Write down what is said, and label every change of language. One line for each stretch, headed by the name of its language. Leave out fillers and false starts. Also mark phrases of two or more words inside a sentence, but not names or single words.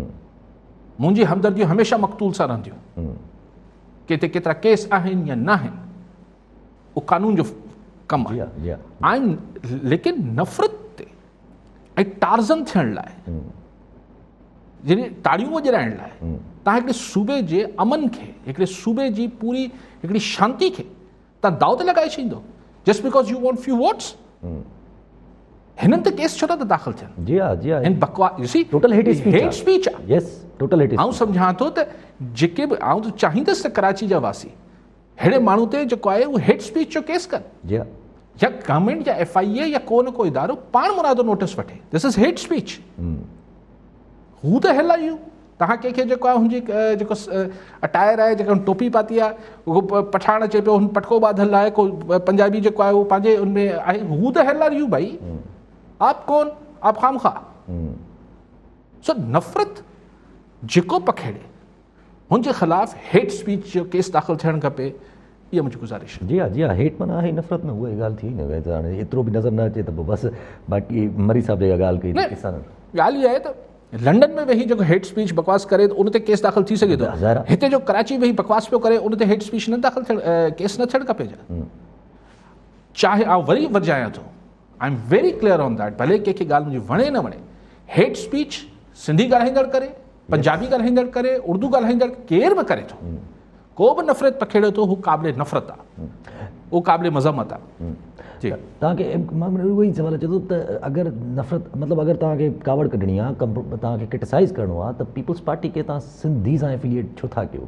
Sindhi: मुंहिंजी हमदर्दियूं हमेशह मक़तूल सां रहंदियूं, केतिरे केतिरा केस आहिनि या न आहिनि, उहो कानून जो कमु आहे। लेकिन नफ़रत ते ऐं टार्ज़न थियण लाइ, जॾहिं ताड़ियूं वॼाइण लाइ तव्हां हिकिड़े सूबे जे अमन खे, हिकिड़े सूबे जी पूरी हिकिड़ी शांती खे तव्हां दाव ते लॻाए छॾींदो,
English: Just because you want few votes.
Sindhi: हिननि ते केस छो था दाख़िल थियनि? जी हा जी हा हिन बकवास
English: total hate
Sindhi: स्पीच आहे।
English: yes total hate.
Sindhi: आउं सम्झां थो त जेके बि, आउं त चाहींदुसि त कराची जा वासी अहिड़े माण्हू ते जेको आहे उहो
English: hate speech
Sindhi: जो केस कनि, जी हा या गवर्नमेंट या FIA या को न को इदारो पाण मुरादो नोटिस वठे,
English: This is hate speech.
Sindhi: हू त हेल आहे, तव्हां कंहिंखे जेको आहे हुनजी जेको अटायर आहे, जेका टोपी पाती आहे, उहो पठाण अचे पियो, हुन पटको बाधल आहे, को पंजाबी जेको आहे उहो पंहिंजे हुनमें आहे, हू त हेल आहे भाई,
Urdu: آپ کون، آپ خواہ مخواہ.
Sindhi: सो नफ़रत जेको पखेड़े हुनजे ख़िलाफ़
English: hate speech
Sindhi: जो केस दाख़िल थियणु खपे, इहा मुंहिंजी गुज़ारिश। जी हा जी हा हेट माना आहे नफ़रत न, उहा ॻाल्हि थी न, त हाणे एतिरो बि नज़र न अचे त पोइ बसि। बाक़ी मरी साहब जेका ॻाल्हि कई, ॻाल्हि इहा आहे त लंडन में वेही जेको
English: hate speech
Sindhi: बकवास करे त उन ते केस दाख़िल थी सघे थो, हिते जो कराची वेही बकवास पियो करे उन ते
English: hate speech
Sindhi: न दाख़िल थियणु, केस न थियणु खपे। चाहे आउं वरी वधायां थो,
English: I am very clear on that,
Sindhi: भले कंहिंखे ॻाल्हि मुंहिंजी वणे न वणे,
English: hate speech
Sindhi: सिंधी ॻाल्हाईंदड़ करे, पंजाबी ॻाल्हाईंदड़ करे, उर्दू ॻाल्हाईंदड़ केर बि करे थो, को बि नफ़रत पखेड़े थो, हू क़ाबिल नफ़रत आहे, उहो क़ाबिल मज़म्मत आहे। जी तव्हांखे मां उहो ई सवाल अचे थो त अगरि नफ़रत मतिलबु अगरि तव्हांखे कावड़ कढणी आहे, तव्हांखे क्रिटिसाइज़ करिणो आहे, त पीपल्स पार्टी खे तव्हां सिंधी सां एफिलिएट छो था कयो?